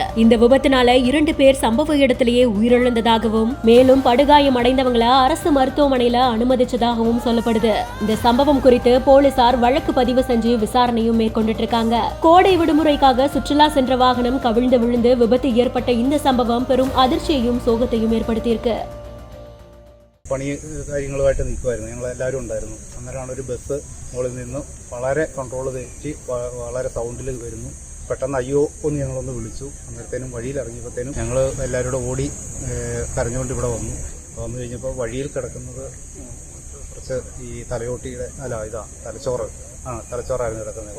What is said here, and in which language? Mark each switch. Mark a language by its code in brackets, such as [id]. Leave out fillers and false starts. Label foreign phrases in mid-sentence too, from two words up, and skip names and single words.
[ta] இந்த விபத்தினால 2 பேர் சம்பவ இடத்திலேயே உயிரிழந்ததாகவும் மேலும் படுகாயம் அடைந்தவங்களை அரசு மருத்துவமனையில அனுமதிச்சதாகவும் சொல்லப்படுது. இந்த சம்பவம் குறித்து போலீசார் வழக்கு பதிவு செஞ்சு விசாரணையும் மேற்கொண்டுட்டு இருக்காங்க. கோடை விடுமுறைக்காக சுற்றுலா சென்ற வாகனம் கவிழ்ந்து விழுந்து விபத்து ஏற்பட்ட இந்த சம்பவம் பெரும் அதிர்ச்சியையும் சோகத்தையும் ഏർപ്പെടുത്തിയിருக்கு. [ml] പണി കാര്യങ്ങളുമായിട്ട് നിൽക്കുമായിരുന്നു. ഞങ്ങളെല്ലാവരും ഉണ്ടായിരുന്നു. അന്നേരമാണ് ഒരു ബസ് മുകളിൽ നിന്ന് വളരെ കൺട്രോൾ തെറ്റി വളരെ സൗണ്ടിൽ വരുന്നു. പെട്ടെന്ന് അയ്യോ ഒന്ന് ഞങ്ങളൊന്ന് വിളിച്ചു. അന്നേരത്തേനും വഴിയിൽ ഇറങ്ങിയപ്പോഴത്തേനും ഞങ്ങൾ എല്ലാവരും കൂടെ ഓടി കരഞ്ഞുകൊണ്ട് ഇവിടെ വന്നു കഴിഞ്ഞപ്പോൾ വഴിയിൽ കിടക്കുന്നത് കുറച്ച് ഈ തലയോട്ടിയുടെ തലച്ചോറായിരുന്നു കിടക്കുന്നത്.